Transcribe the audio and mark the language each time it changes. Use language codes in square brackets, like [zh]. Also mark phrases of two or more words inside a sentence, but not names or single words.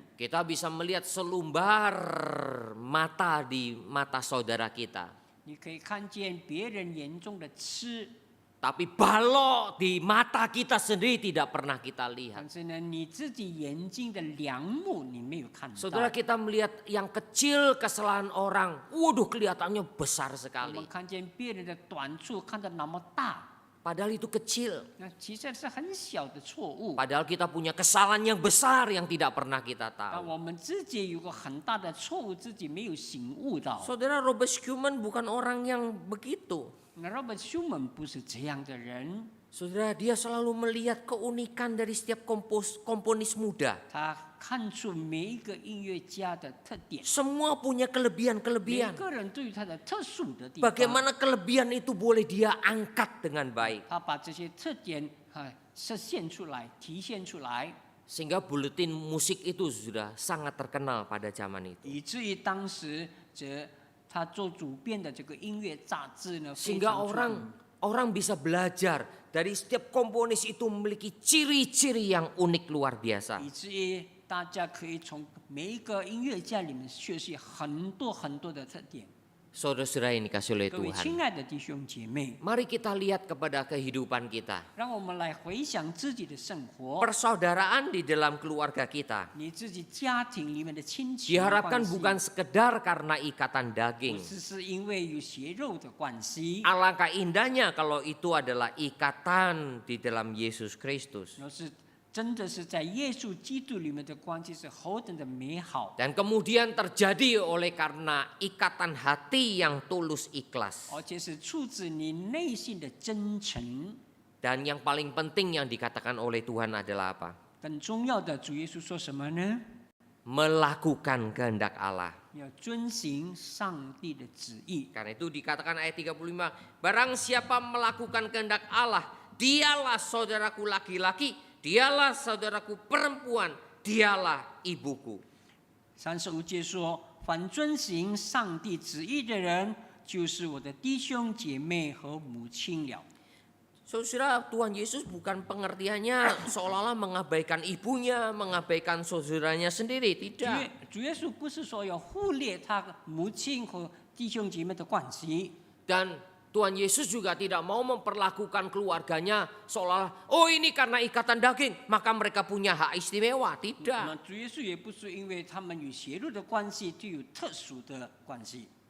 [id] Kita bisa melihat selumbar mata di mata saudara kita. [zh] 你可以看见别人眼中的痴， [id] Tapi balok di mata kita sendiri tidak pernah kita lihat. [zh] 但是呢，你自己眼睛的梁木你没有看到。 [id] Saudara, kita melihat yang kecil kesalahan orang, waduh kelihatannya besar [zh] 我 [id] sekali. [zh] 们看见别人的短处看得那么大， [id] Padahal itu kecil. [zh] 那其实是很小的错误。 [id] Padahal kita punya kesalahan yang besar yang tidak pernah kita [zh] 但 [id] tahu. [zh] 我们自己有个很大的错误，自己没有醒悟到。 [id] Saudara, Robert Schumann bukan orang yang begitu. [zh] 那 Robert Schumann 不是这样的人， [id] Saudara, dia selalu melihat keunikan dari setiap komponis muda. [zh] 他看出每一个音乐家的特点， [id] Semua punya [zh] 每 [id] kelebihan-kelebihan. [zh] 个人对于他的特殊的地方， [id] Bagaimana kelebihan itu boleh dia angkat dengan baik. [zh] 他把这些特点实现出来、体现出来， [id] Sehingga buletin musik itu sudah sangat terkenal pada zaman itu. [zh] 以至于当时他做主编的这个音乐杂志呢，非 [id] Sehingga [zh] 常出名 [id] orang bisa belajar dari setiap komponis itu memiliki ciri-ciri yang unik luar biasa. [zh] 以至于大家可以从每一个音乐家里面学习很多很多的特点。 [id] Saudara-saudara yang dikasih oleh [zh] 各位 [id] Tuhan, [zh] 亲爱的弟兄姐妹， [id] mari kita lihat kepada kehidupan kita. [zh] 让我们来回想自己的生活， [id] Persaudaraan di dalam keluarga kita [zh] 你自己家庭里面的亲情关 [id] diharapkan [zh] 系， [id] bukan sekedar karena ikatan [zh] 不 [id] daging. [zh] 是因为有血肉的关系， [id] Alangkah indahnya kalau itu adalah ikatan di dalam Yesus Kristus. [zh] 而是真的是在耶稣基督里面的关系是何等的美好， [id] Dan kemudian terjadi oleh karena ikatan hati yang tulus ikhlas. [zh] 而且是出自你内心的真诚。 [id] Dan yang paling penting yang dikatakan oleh Tuhan adalah apa? [zh] 更重要的，主耶稣说什么呢？ [id] Melakukan kehendak Allah. [zh] 要遵行上帝的旨意。 [id] Karena itu dikatakan ayat 35, barang siapa melakukan kehendak Allah, dialah saudaraku laki-laki, dialah saudaraku perempuan, dialah ibuku. [zh] 35 节说：“凡遵行上帝旨意的人，就是我的弟兄姐妹和母亲了。” [id] Saudara, Tuhan Yesus bukan pengertiannya seolah-olah mengabaikan ibunya, mengabaikan saudaranya sendiri. [zh] 主耶稣不是说要忽略他母亲和弟兄姐妹的关系， [id] Dan Tuhan Yesus juga tidak mau memperlakukan keluarganya seolah oh ini karena ikatan daging maka mereka punya hak istimewa. [zh] 那 [id] Tidak. [zh] 主耶稣也不是因为他们与血肉的关系就有特殊的关系。